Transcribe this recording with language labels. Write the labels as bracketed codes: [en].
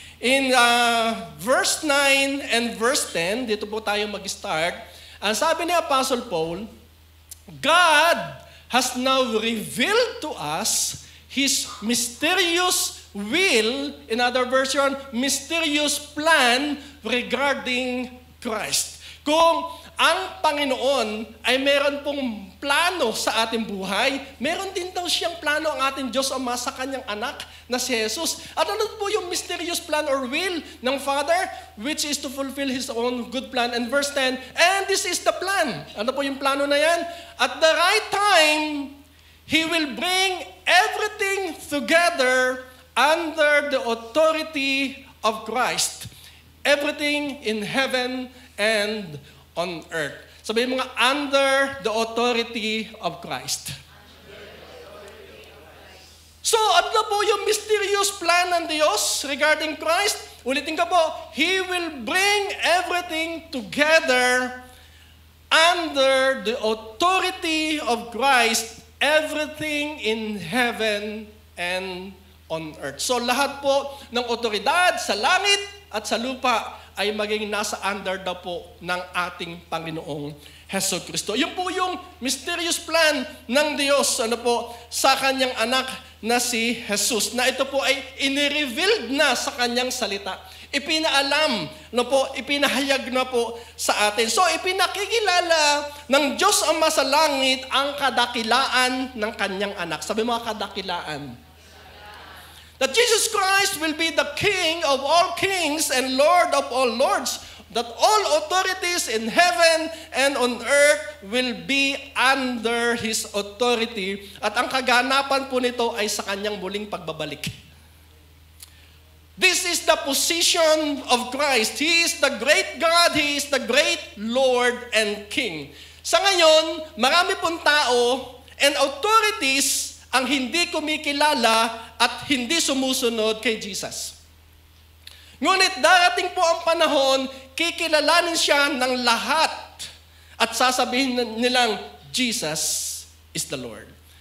[en] In verse 9 and verse 10, [tl] dito po tayo mag-start. Ang sabi ni Apostle Paul, [en] God has now revealed to us His mysterious will, in other version, mysterious plan regarding Christ. [tl] Kung ang Panginoon ay meron pong plano sa ating buhay, meron din daw siyang plano ang ating Diyos Ama sa kanyang anak na si Jesus. At ano po yung [en] mysterious plan or will [tl] ng Father? [en] Which is to fulfill His own good plan. And verse 10, and this is the plan. [tl] Ano po yung plano na yan? [en] At the right time, He will bring everything together under the authority of Christ. Everything in heaven and on earth. [tl] Sabihin mo nga, [en] under the authority of Christ. [tl] So, ano na po yung [en] mysterious plan [tl] ng Diyos regarding Christ? Ulitin ko po, [en] He will bring everything together under the authority of Christ, everything in heaven and on earth. [tl] So, lahat po ng otoridad sa langit at sa lupa ay maging nasa under daw po ng ating Panginoong Hesus Kristo. Yun po yung mysterious plan ng Diyos sa kanyang anak na si Jesus. Na ito po ay inirevealed na sa kanyang salita. Ipinaalam ipinahayag na po sa atin. So ipinakikilala ng Diyos Ama sa langit ang kadakilaan ng kanyang anak. Sabi mo, kadakilaan. [en] That Jesus Christ will be the King of all kings and Lord of all lords. That all authorities in heaven and on earth will be under His authority. [tl] At ang kaganapan po nito ay sa kanyang muling pagbabalik. [en] This is the position of Christ. He is the great God. He is the great Lord and King. [tl] Sa ngayon, marami pong tao and authorities ang hindi kumikilala at hindi sumusunod kay Jesus. Ngunit darating po ang panahon, kikilalanin siya ng lahat at sasabihin nilang, [en] Jesus is the Lord.